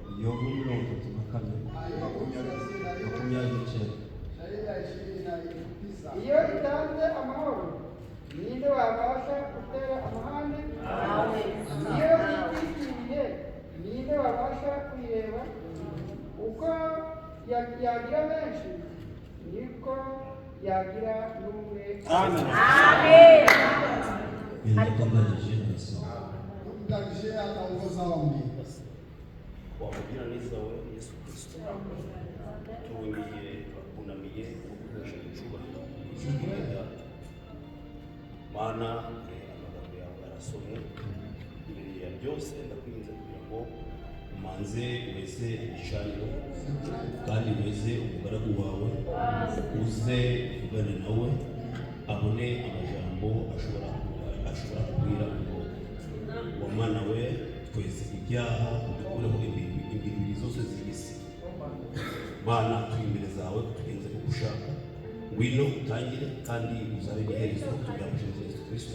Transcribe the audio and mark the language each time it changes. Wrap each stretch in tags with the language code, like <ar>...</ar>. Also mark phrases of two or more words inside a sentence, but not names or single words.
<rw>Iyo itanze amahoro ninde wabasha gutera amahane? Iyo itwikiriye ninde wabasha kuyireba? Uko yagira benshi niko yagira n'umwe. Amen.</rw> <sw>Ninakukaribisha Yesu. Mtangishie ataongoza ombi. Kwa majina</sw> <rw>neza we Yesu Kristo tuwimiye bakunamiye gukoresha icyubahiro cy'Imana mana amagambo yawe arasomwe imbere ya byose ndakwinze kugira ngo umanze wese ibicaniro kandi wese umugaragu wawe uze uvugane nawe abone amajambo ashobora kubwira ngo wamana we twese ibyaha udukureho imbibiri zose z'isi mana turi imbere zawe tugenze uko ushaka ngwino utangire kandi uzabe iherezo tubyamuje Yesu Kristo.</rw>